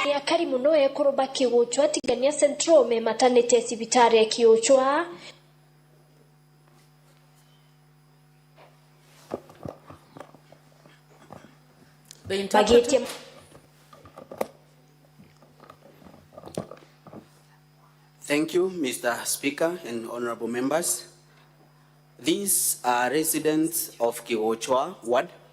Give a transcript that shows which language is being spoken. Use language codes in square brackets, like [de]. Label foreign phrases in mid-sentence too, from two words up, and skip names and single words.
[mer] arakari muno ekuruba kiuchwa tigania central me maternity sibitari ya kiuchwa. [en] The interpreter. Thank you, Mr. Speaker and honorable members. These are residents of Kiwochwa Ward.